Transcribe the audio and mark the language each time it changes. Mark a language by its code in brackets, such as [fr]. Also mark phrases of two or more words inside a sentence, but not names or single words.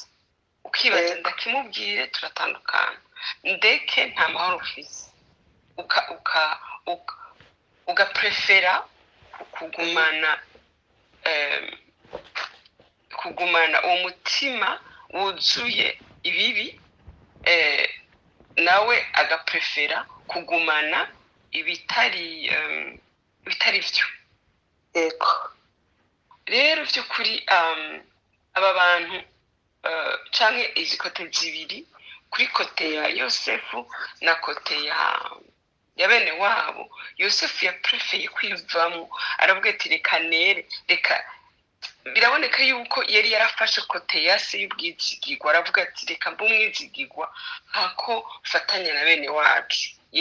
[rn] Ukibaza ndakimubwire turatandukana, ndeke nta mahoro ufise, ugaprefera kugumana uwo mutima wuzuye ibibi, nawe agaprefera kugumana ibitari byo. Rero by'ukuri aba bantu canke izi kote zibiri, kuri kote ya Yosefu na kote ya bene wabo, Yosefu yaprefeye kwivamo, aravuga ati reka biraboneka yuko yari yarafashe kote ya se y'ubwizigirwa, aravuga ati reka mbe umwizigirwa hako fatanya na bene wacu.